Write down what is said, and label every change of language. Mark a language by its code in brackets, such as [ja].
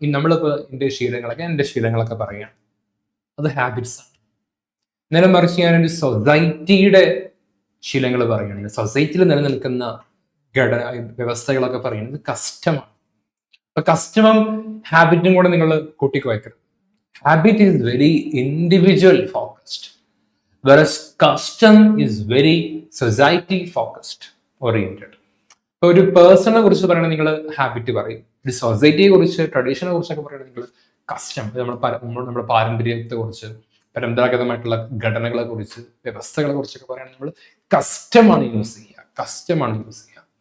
[ml] നമ്മളിപ്പോ എന്റെ ശീലങ്ങളൊക്കെ പറയുകയാണ്, അത് ഹാബിറ്റ്സ് ആണ്. നേരെ മറിച്ച് ഞാനൊരു സൊസൈറ്റിയുടെ ശീലങ്ങൾ പറയുകയാണെങ്കിൽ, സൊസൈറ്റിയിൽ നിലനിൽക്കുന്ന വ്യവസ്ഥകളൊക്കെ പറയുന്നത് കസ്റ്റമാണ്. അപ്പൊ കസ്റ്റമും ഹാബിറ്റും കൂടെ നിങ്ങൾ കൂട്ടിക്കുവയ്ക്കരുത്. [en] Habit is very individual focused, whereas custom is very society focused, oriented. [ml] ഇപ്പൊ ഒരു പേഴ്സണെ കുറിച്ച് പറയണത് നിങ്ങൾ ഹാബിറ്റ് പറയും. ഒരു സൊസൈറ്റിയെ കുറിച്ച്, ട്രഡീഷനെ കുറിച്ചൊക്കെ പറയണത് നിങ്ങൾ കസ്റ്റം. നമ്മുടെ പാരമ്പര്യത്തെ കുറിച്ച്, പരമ്പരാഗതമായിട്ടുള്ള ഘടനകളെ കുറിച്ച്, വ്യവസ്ഥകളെ കുറിച്ചൊക്കെ പറയുന്നത് നമ്മൾ കസ്റ്റമാണ് യൂസ് ചെയ്യുക.